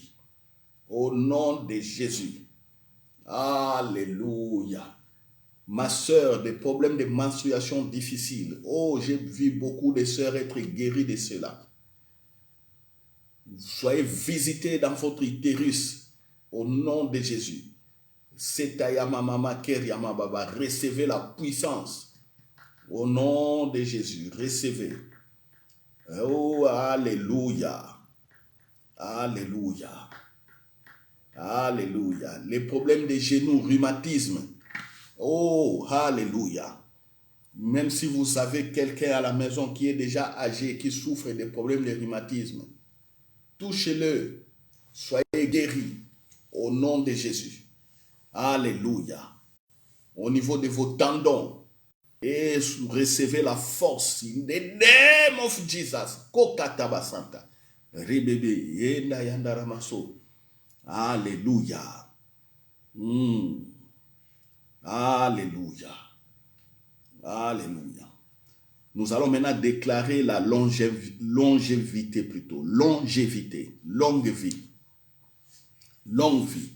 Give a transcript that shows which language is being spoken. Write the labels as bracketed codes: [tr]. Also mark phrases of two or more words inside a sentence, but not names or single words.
[fr] Au nom de Jésus. Alléluia. Ma soeur, des problèmes de menstruation difficiles. Oh, j'ai vu beaucoup de sœurs être guéries de cela. Soyez visités dans votre utérus. Au nom de Jésus. Setayama mama keryama baba. Recevez la puissance. Au nom de Jésus. Recevez. Oh, alléluia. Alléluia. Alléluia. Les problèmes des genoux, rhumatisme. Oh, alléluia. Même si vous savez quelqu'un à la maison qui est déjà âgé, qui souffre des problèmes de rhumatisme, touchez-le. Soyez guéris au nom de Jésus. Alléluia. Au niveau de vos tendons, et recevez la force. [en] In the name of Jesus. Kokataba Santa. Rebebe. Yenda yandaramaso. [fr] Alléluia. Alléluia. Alléluia. Nous allons maintenant déclarer la longévité plutôt. Longévité. Longue vie. Longue vie.